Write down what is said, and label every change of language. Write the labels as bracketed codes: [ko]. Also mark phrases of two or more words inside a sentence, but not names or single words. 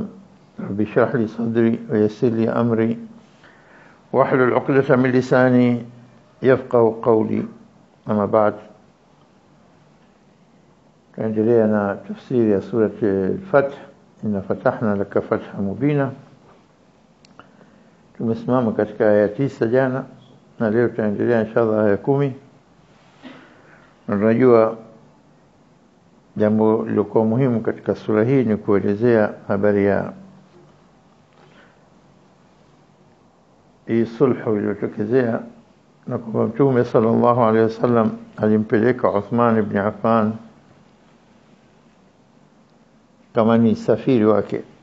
[ar] رب اشرح لي صدري ويسر لي أمري واحلل عقدة من لساني يفقه قولي. أما بعد، عندنا تفسير سورة الفتح. إن فتحنا لك فتحا مبينا. [sw] tumesimama katika aya 9 jana, na leo tutaendelea inshallah aya 10. Unajua jambo lilokuwa muhimu katika sura hii ni kuelezea habari ya hii sulhu iliyotokezea, na kwa Mtume [ar] صلى الله عليه وسلم [sw] alimpeleka Uthman ibn Affan kama ni safiri wake,